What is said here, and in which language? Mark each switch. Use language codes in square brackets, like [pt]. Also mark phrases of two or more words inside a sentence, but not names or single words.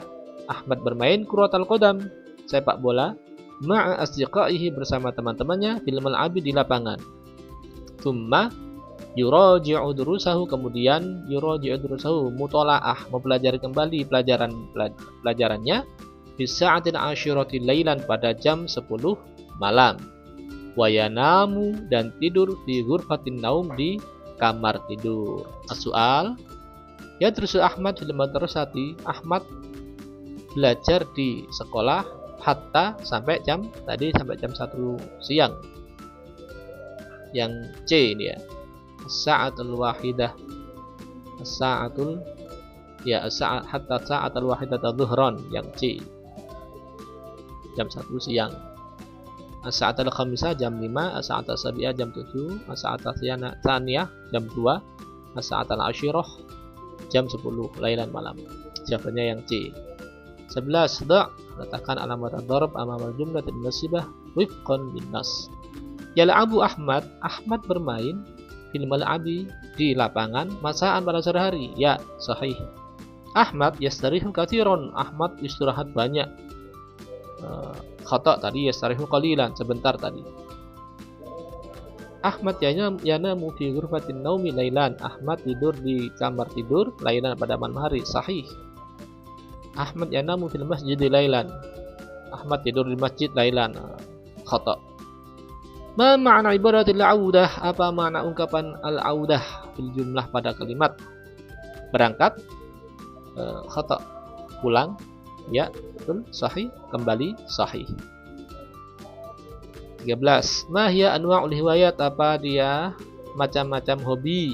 [id] Ahmad bermain [ar] كرة القدم, [id] sepak bola. [ar] مع أصدقائه, [id] bersama teman-temannya. [ar] في الملعب, [id] di lapangan. [ar] ثم يراجع دروسه, [id] kemudian [ar] يراجع دروسه مطالعة, [id] mempelajari kembali pelajarannya. [ar] في الساعة العاشرة ليلا, [id] pada jam 10 malam. [ar] وينام, [id] dan tidur. [ar] في غرفة النوم, [id] di kamar tidur. [ar] السؤال، يدرس أحمد في المدرسة. [id] Ahmad belajar di sekolah hatta, sampai jam 1 siang. Yang C ini ya, [ar] الساعة الواحدة، الساعة يا، الساعة حتى الساعة الواحدة ظهرا, [id] yang C, jam 1 siang. [ar] الساعة الخامسة, jam 5. الساعة السابعة, jam 7. الساعة الثانية, jam 2. الساعة العاشرة, [id] jam 10 lailan, malam. Jawabannya yang C. 11. Letakkan [ar] علامة الضرب أمام الجملة المناسبة وفقا للنص. يلعب أحمد. [id] Ahmad bermain [ar] في الملعب, [id] di lapangan. Masaan, pada sore hari. Ya, sahih. Ahmad [ar] يستريح كثيرا. [id] Ahmad istirahat banyak. Khata, tadi [ar] يستريح قليلا, [id] sebentar tadi. [ar] أحمد ينام في غرفة النوم ليلا. [id] Ahmad tidur di kamar tidur lailan, pada malam hari. Sahih. [ar] أحمد ينام في المسجد ليلا. [id] Ahmad tidur di masjid lailan. [ar] خطأ. ما معنى عبارة العودة? [id] Apa makna ungkapan [ar] العودة في الجملة, [id] pada kalimat berangkat? Khata, pulang. Ya, betul, sahih, kembali sahih. 13. [ar] ما هي أنواع الهوايات, [id] apa dia macam-macam hobi?